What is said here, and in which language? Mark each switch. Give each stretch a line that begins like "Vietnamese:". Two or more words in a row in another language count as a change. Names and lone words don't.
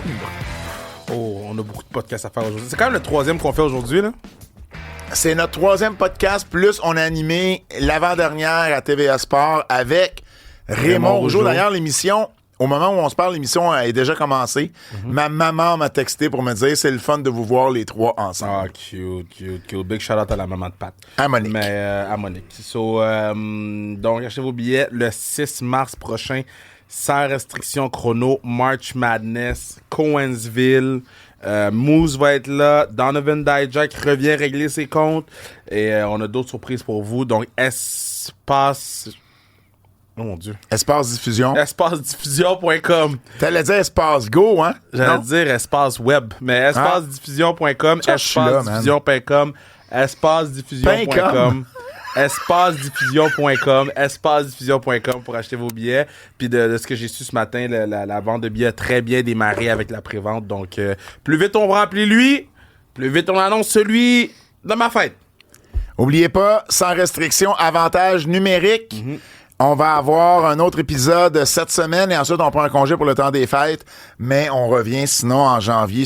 French: Oh, on a beaucoup de podcasts à faire aujourd'hui. C'est quand même le troisième qu'on fait aujourd'hui, là. C'est notre troisième podcast, plus on a animé l'avant-dernière à TVA Sport avec Raymond Rougeau. D'ailleurs, l'émission... Au moment où on se parle, l'émission est déjà commencée. Ma maman m'a texté pour me dire c'est le fun de vous voir les trois ensemble. Ah, cute.
English: Big shout-out
French: à la maman de Pat. À Monique. À Monique. Donc, achetez vos billets le 6 mars prochain, sans restriction chrono, March Madness, Cowansville. Moose va être là. Donovan Dijak revient régler ses comptes. Et on a d'autres surprises pour vous. Donc, espace... Oh mon Dieu. Espace Diffusion. EspaceDiffusion.com. T'allais dire Espace Go, hein? J'allais dire Espace Web, mais EspaceDiffusion.com, EspaceDiffusion.com, EspaceDiffusion.com, EspaceDiffusion.com, EspaceDiffusion.com pour acheter vos billets. Puis de ce que j'ai su ce matin, la vente de billets a très bien démarré avec la prévente. Donc, plus vite on remplit lui, plus vite on annonce celui de ma fête. Oubliez pas, sans restriction, avantage numérique. On va avoir un autre épisode cette semaine et ensuite on prend un congé pour le temps des fêtes, mais on revient sinon en janvier.